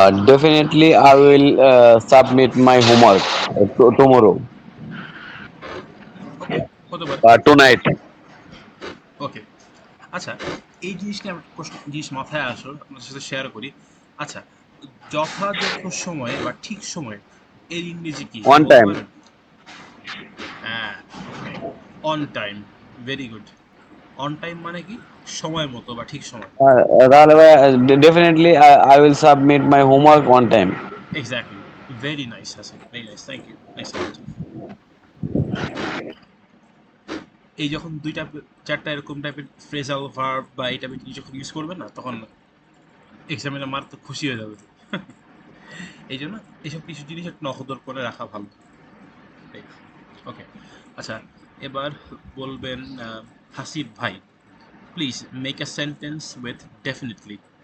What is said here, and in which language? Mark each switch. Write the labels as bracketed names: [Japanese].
[English] Definitely, I will submit my homework tomorrow. [Bangla] ওকে, হতে পারে। [English] Tonight. [Bangla] ওকে, আচ্ছা, এই জিনিসটা আমি একটা প্রশ্ন জিনিস মাথায় আসো, আপনার সাথে শেয়ার করি। আচ্ছা, যথাযথ সময়ে বা ঠিক সময়ে এর ইংরেজি কি [English] On [Bangla] বলতে [English] time. [Bangla] পারেন? হ্যাঁ, [English] On time, very good. On time [Bangla] মানে কি? সময় মতো বা ঠিক সময়। তাহলে ভাই, [English] definitely I will submit my homework on time. Exactly, very nice Hasib, very nice, thank you, next. [Bangla] এই যখন দুইটা চারটা এরকম টাইপের ফ্রেজাল ভার্ব বা এই টাইপের জিনিস যখন ইউজ করবেন না, তখন এক্সামিনার মার তো খুশি হয়ে যাবে। এই জন্য এইসব কিছু জিনিস একটু নখদর করে রাখা ভালো। ওকে, আচ্ছা, এবার বলবেন হাসিব ভাই, [English] Please make a sentence with definitely.